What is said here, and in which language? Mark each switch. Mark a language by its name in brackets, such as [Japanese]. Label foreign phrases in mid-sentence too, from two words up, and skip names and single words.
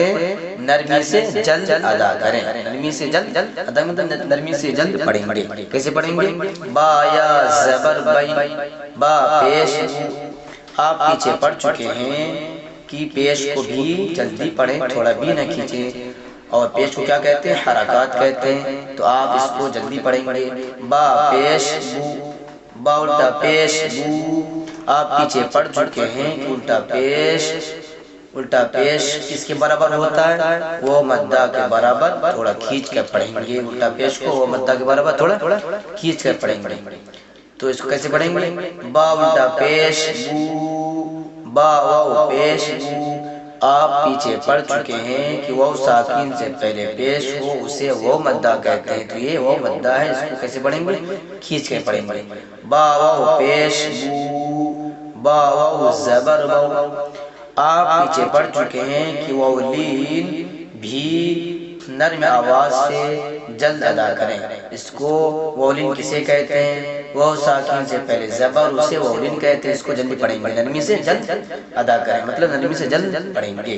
[Urdu] ہیں نرمی سے جلد ادا کریں نرمی سے جلد ادا مطلب نرمی سے جلد پڑھیں گے کیسے پڑھیں گے با یا زبر بائی با پیش آپ پیچھے پڑھ چکے ہیں کہ پیش کو بھی جلدی پڑھیں تھوڑا بھی نہ کھینچیں اور پیش کو کیا کہتے ہیں حرکات کہتے ہیں تو آپ اس کو جلدی پڑھیں گے با پیش بو با الٹا پیش بو آپ پیچھے پڑھ چکے ہیں کہ الٹا پیش کس کے برابر ہوتا ہے؟ وہ مدہ کے برابر تھوڑا کھینچ کر پڑھیں گے، الٹا پیش کو وہ مدہ کے برابر تھوڑا کھینچ کر پڑھیں گے۔ تو اس کو کیسے پڑھیں گے؟ با الٹا پیش بو، با واو پیش بو۔ آپ پیچھے پڑھ چکے ہیں کہ واو ساکن سے پہلے پیش ہو اسے وہ مدہ کہتے ہیں، تو یہ وہ مدہ ہے، اس کو کیسے پڑھیں گے؟ کھینچ کے پڑھیں گے۔ با واو پیش بو، با واو زبر واو۔ آپ پیچھے پڑھ چکے ہیں کہ واو لین بھی نرم آواز سے جلد ادا کریں، اس کو واو لین کسے کہتے ہیں؟ واو ساکن سے پہلے زبر اسے واو لین کہتے ہیں، اس کو جلدی پڑھیں گے، نرمی سے جلد ادا کریں، مطلب نرمی سے جلد پڑھیں گے۔